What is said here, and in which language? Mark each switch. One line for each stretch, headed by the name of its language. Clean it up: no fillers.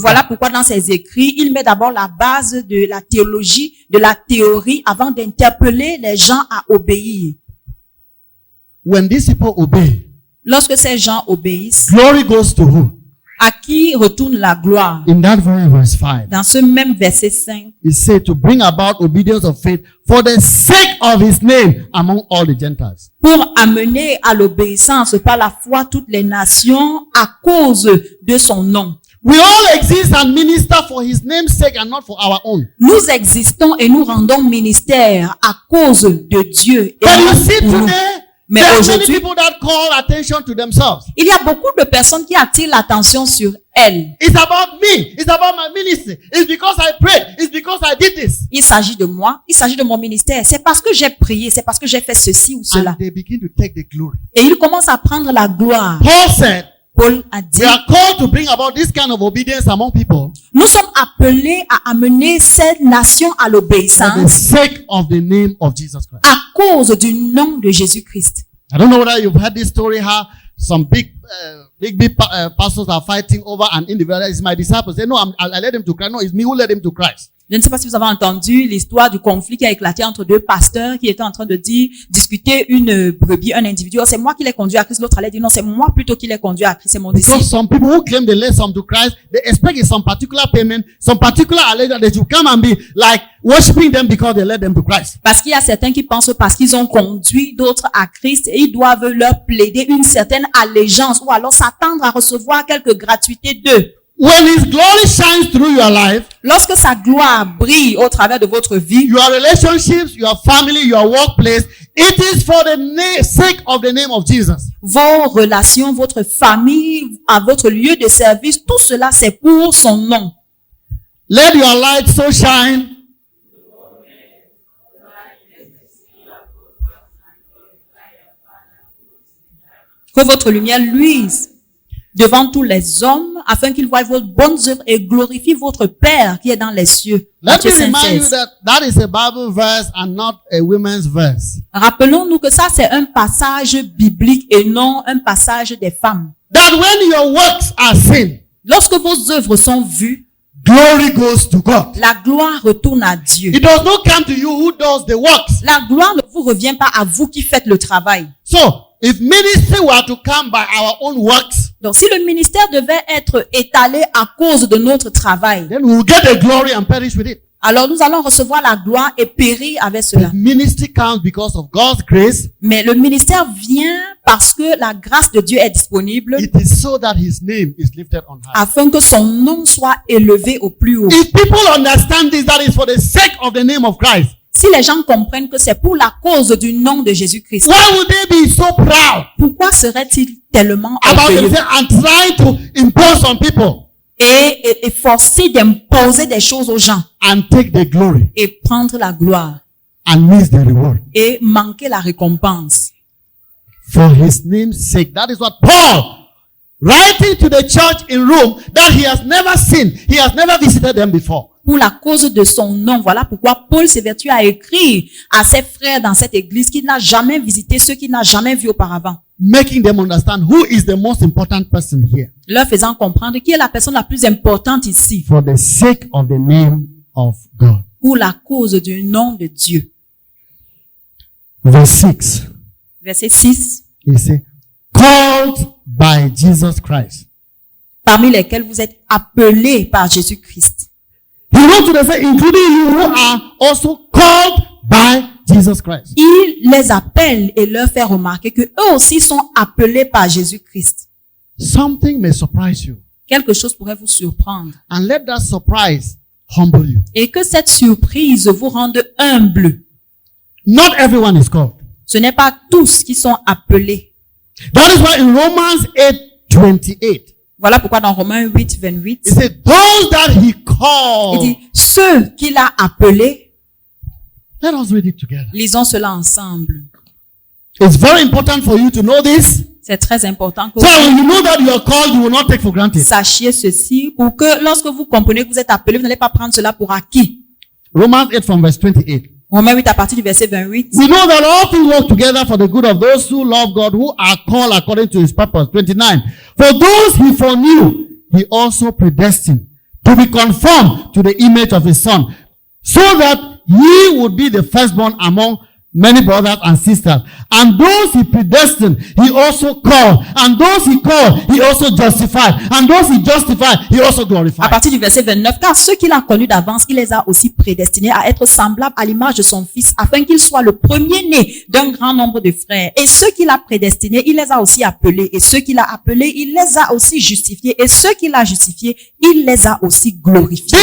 French: Voilà
English: that.
French: pourquoi dans ses écrits, il met d'abord la base de la théologie, de la théorie, avant d'interpeller les gens à obéir.
English: When these people obey,
French: Lorsque ces gens obéissent,
English: glory goes to who?
French: à qui retourne la gloire?
English: In that very verse 5,
French: Dans ce même verset 5,
English: he said to bring about obedience of faith for the sake of his name among all the Gentiles.
French: pour amener à l'obéissance par la foi toutes les nations à cause de son nom.
English: We all exist and minister for his name's sake and not for our own.
French: Nous existons et nous rendons ministère à cause de Dieu. Et
English: But
French: non
English: you see
French: pour nous.
English: today,
French: Mais
English: there are many
French: aujourd'hui,
English: people that call attention to themselves. il y a beaucoup de personnes qui attirent l'attention sur elles. It's about me. It's about my ministry. It's because I prayed. It's because I did this.
French: Il s'agit de moi, il s'agit de mon ministère. C'est parce que j'ai prié, c'est parce que j'ai fait ceci ou cela.
English: And they begin to take the glory.
French: Et il commence à prendre la gloire.
English: Paul said,
French: Paul a dit,
English: we are called to bring about this kind of obedience among people
French: nous sommes appelés à amener cette nation à
English: for the
French: l'obéissance
English: sake of the name of Jesus Christ.
French: à cause du nom de Jésus-Christ.
English: I don't know whether you've heard this story how some big pastors are fighting over an individual. It's my disciples. They know I led him to Christ. No, it's me who led him to Christ.
French: Je ne sais pas si vous avez entendu l'histoire du conflit qui a éclaté entre deux pasteurs qui étaient en train de discuter une brebis, un individu. Oh, c'est moi qui l'ai conduit à Christ. L'autre allait dire non, c'est moi plutôt qui l'ai conduit à Christ. C'est mon disciple.
English: Because some people who claim they led some to Christ, they expect some particular payment, some particular allegiance that you come and be like worshiping them because they led them to Christ.
French: Parce qu'il y a certains qui pensent parce qu'ils ont conduit d'autres à Christ et ils doivent leur plaider une certaine allégeance ou alors s'attendre à recevoir quelques gratuités d'eux.
English: When his glory shines through your life,
French: Lorsque sa gloire brille au travers de votre vie,
English: your relationships, your family, your workplace, it is for the sake of the name of Jesus.
French: vos relations, votre famille, à votre lieu de service, tout cela c'est pour son nom.
English: Let your light so shine
French: Que votre lumière luise devant tous les hommes, afin qu'ils voient vos bonnes œuvres et glorifient votre Père qui est dans les cieux.
English: Let
French: Matthieu
English: me remind you
French: 5:16.
English: that is a Bible verse and not a women's verse.
French: Rappelons-nous que ça c'est un passage biblique et non un passage des femmes.
English: That when your works are seen,
French: Lorsque vos œuvres sont vues,
English: glory goes to God.
French: la gloire retourne à Dieu.
English: It does not come to you who does the works.
French: La gloire ne vous revient pas à vous qui faites le travail.
English: So, if ministry were to come by our own works,
French: Donc si le ministère devait être étalé à cause de notre travail,
English: then we will get the glory and perish with it.
French: alors nous allons recevoir la gloire et périr avec cela.
English: If ministry comes because of God's grace,
French: Mais le ministère vient parce que la grâce de Dieu est disponible
English: it is so that his name is lifted on high.
French: afin que son nom soit élevé au plus haut.
English: If people understand this, that is for the sake of the name of Christ.
French: Si les gens comprennent que c'est pour la cause du nom de Jésus-Christ,
English: Why would they be so proud
French: pourquoi seraient-ils tellement
English: about
French: orgueilleux
English: themselves and trying to impose on people
French: et forcés d'imposer des choses aux gens
English: and take the glory
French: et prendre la gloire
English: and miss the reward?
French: et manquer la récompense?
English: For his name's sake. That is what Paul, writing to the church in Rome, that he has never seen, he has never visited them before.
French: Pour la cause de son nom, voilà pourquoi Paul s'évertue à écrire à ses frères dans cette église qu'il n'a jamais visité, ceux qu'il n'a jamais vus auparavant.
English: making them understand who is the most important person here
French: leur faisant comprendre qui est la personne la plus importante ici
English: for the sake of the name of God.
French: pour la cause du nom de Dieu.
English: Verse 6,
French: Verset 6.
English: he said, called by Jesus Christ.
French: Parmi lesquels vous êtes appelés par Jésus-Christ.
English: He wants to say, including you who are also called by Jesus Christ.
French: Il les appelle et leur fait remarquer que eux aussi sont appelés par Jésus-Christ.
English: Something may surprise you,
French: Quelque chose pourrait vous surprendre.
English: and let that surprise humble you.
French: Et que cette surprise vous rende humble.
English: Not everyone is called.
French: Ce n'est pas tous qui sont appelés.
English: That is why in Romans 8:28,
French: Voilà pourquoi dans Romains 8, 28,
English: it said, those that he
French: il
English: called.
French: dit, ceux qu'il a appelés,
English: Let us read it together.
French: lisons cela ensemble.
English: It's very important for you to know this.
French: C'est très important que
English: So
French: vous
English: when you know that you are called, you will not take for granted.
French: sachiez ceci pour que lorsque vous comprenez que vous êtes appelé, vous n'allez pas prendre cela pour acquis.
English: Romans 8 from verse 28.
French: Romains 8 à partir du verset 28.
English: We know that all things work together for the good of those who love God, who are called according to his purpose. 29. For those he foreknew, he also predestined to be conformed to the image of his son, so that he would be the firstborn among many brothers and sisters. And those he predestined, he also called. And those he called, he also justified. And those he justified, he also
French: À
English: glorified.
French: partir du verset 29, car ceux qu'il a connus d'avance, il les a aussi prédestinés à être semblables à l'image de son fils, afin qu'il soit le premier-né d'un grand nombre de frères. Et ceux qu'il a prédestinés, il les a aussi appelés. Et ceux qu'il a appelés, il les a aussi justifiés. Et ceux qu'il a justifiés, il les a aussi glorifiés.